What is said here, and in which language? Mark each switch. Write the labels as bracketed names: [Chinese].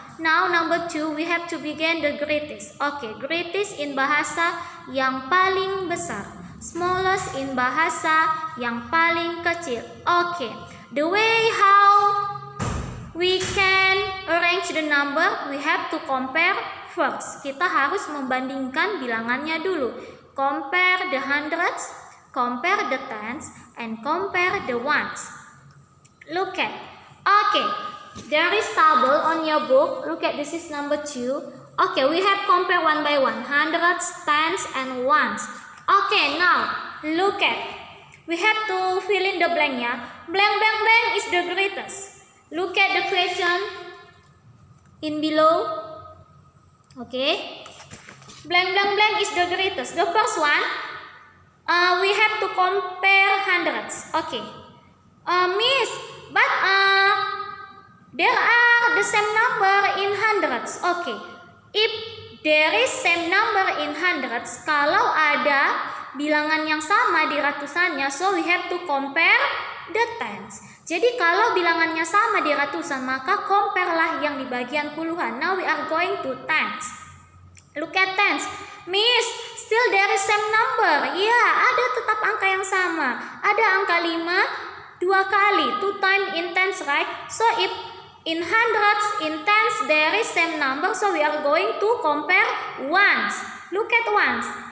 [English] Now number 2 we have to begin the greatest. Okay, greatest in [Indonesian] bahasa yang paling besar. [English] Smallest in [Indonesian] bahasa yang paling kecil. [English] Okay, the way how we can arrange the number, we have to compare first. [Indonesian] Kita harus membandingkan bilangannya dulu. [English] Compare the hundreds, compare the tens, and compare the ones. Look at, okay, there is table on your book. Look at, this is number 2. Okay, we have compare one by one, hundreds, tens, and ones. Okay, now look at, we have to fill in the blank ya. Blank blank blank is the greatest. Look at the question in below. Okay, blank blank blank is the greatest. The first one, we have to compare hundreds. Okay, Miss, but there are the same number in hundreds. Okay, if there is same number in hundreds, [Indonesian] kalau ada bilangan yang sama di ratusannya, [English] so we have to compare the tens. [Indonesian] Jadi kalau bilangannya sama di ratusan, maka compare lah yang di bagian puluhan. [English] Now we are going to tens. Look at tens. Miss, still there is same number. [Indonesian] Ya, ada tetap tetap angka yang sama. Ada angka 5 2 kali, [English] 2 times in tens, right? So if in hundreds, in tens, there is same number, so we are going to compare ones. Look at ones.